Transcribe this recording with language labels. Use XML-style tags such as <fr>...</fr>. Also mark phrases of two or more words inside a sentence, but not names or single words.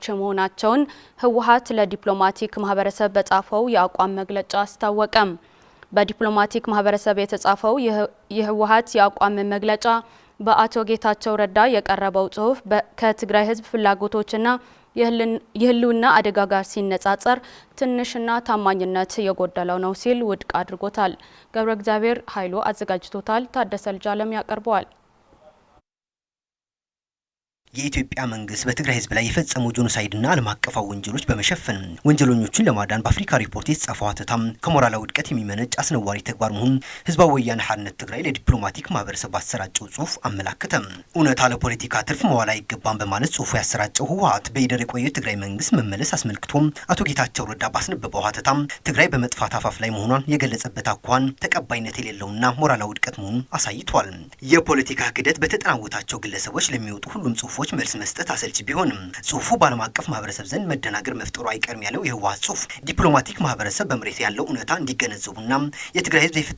<am>መሆናቸውን ህወሓት ለዲፕሎማቲክ ማህበረሰብ በጻፈው የአቋም መግለጫ አስታወቀም። በዲፕሎማቲክ ማህበረሰብ የተጻፈው የህወሓት የአቋም መግለጫ በአቶ ጌታቸው ረዳ የቀረበው ጽሁፍ ከትግራይ ህዝብ ፍላጎቶችና የህልውና አደጋ ጋር ሲነጻጸር ትንሽና ታማኝነት የጎደለው ነው ሲል ውድቅ አድርጎታል። ገብረ እግዚአብሔር ኃይሉ አዘጋጅቶታል። ታደሰ ልጃለም ያቀርበዋል። የኢትዮጵያ መንግስት በትግራይ ህዝብ ላይ የፈጸመው ጄኖሳይድና ዓለም አቀፋዊ ወንጀሎች በመሸፈን ወንጀለኞቹን ለማዳን በአፍሪካ ሪፖርት የተጻፈው ሀተታም ከሞራላዊ ውድቀት የሚመነጭ አስነዋሪ ተግባር መሆኑን ህዝባዊ ወያነ ሓርነት ትግራይ ለዲፕሎማቲክ ማህበረሰብ ባሰራጨው ጽሁፍ አመላከተም። እውነታ ለፖለቲካ ትርፍ መዋል አይገባም በማለት ጽሁፉ ያሰራጨው ህወሓት በኢደር የቆየው ትግራይ መንግስት መመለስ አስመልክቶም አቶ ጌታቸው ረዳ ባስነበበው ሀተታም ትግራይ በመጥፋት አፋፍ ላይ መሆኗን የገለጸበት አኳኋን ተቀባይነት የሌለውና ሞራላዊ ውድቀት መሆኑን አሳይቷል። የፖለቲካ ክደት በተጠናወታቸው ግለሰቦች ለሚወጡ ሁሉም ጽሁፎች መልስ መስጠት አሰልች ቢሆንም ጽሁፉ በዓለም አቀፍ ማህበረሰብ ዘንድ መደናገር መፍጠሩ አይቀርም ያለው የህወሓት ጽሁፍ ዲፕሎማቲክ ማህበረሰብ በመሬት ያለው እውነታ እንዲገነዘቡና የትግራይ ህዝብ የፍትህ</am>